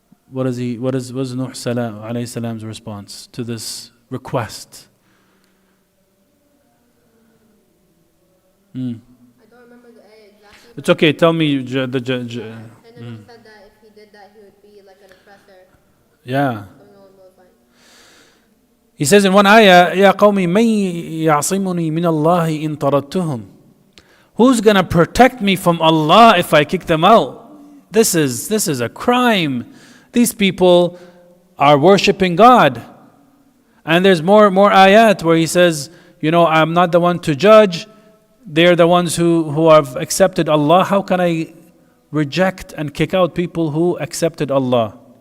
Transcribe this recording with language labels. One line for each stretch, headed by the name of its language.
English: What is Nuh alayhi salam's response to this request? I don't remember the ayah exactly. It's okay, tell me And then he said that if he did that, he would be like an oppressor. yeah. So no one will find. He says in one ayah,
Arabic: يَا قَوْمِ مَنْ يَعْصِمُنِي مِنَ اللَّهِ إِن طَرَدْتُهُمْ.
English: Who's going to protect me from Allah if I kick them out? This is a crime. These people are worshipping God. And there's more ayat where he says, you know, I'm not the one to judge. They're the ones who have accepted Allah. How can I reject and kick out people who accepted Allah?